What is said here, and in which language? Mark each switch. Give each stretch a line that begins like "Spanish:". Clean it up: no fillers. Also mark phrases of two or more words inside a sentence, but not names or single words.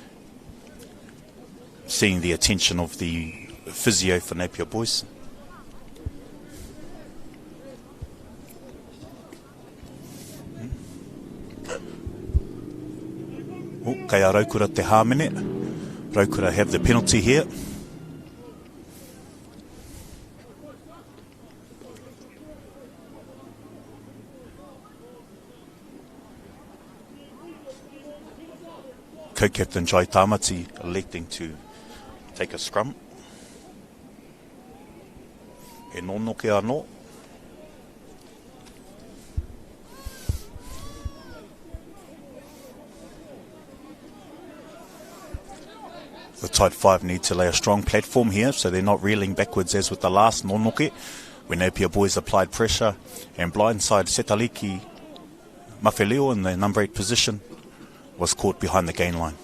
English: seeing the attention of the physio for Napier Boys.
Māori: Kei a Raukura te hāmene.
English: Raukura have the penalty here. Co-captain Jai Tamati electing to take a scrum.
Māori: E nono ke anō.
English: The tight five need to lay a strong platform here so they're not reeling backwards as with the last nonoke, when Napier Boys applied pressure and blindside Setaliki Mawheleo in the number 8 position was caught behind the gain line.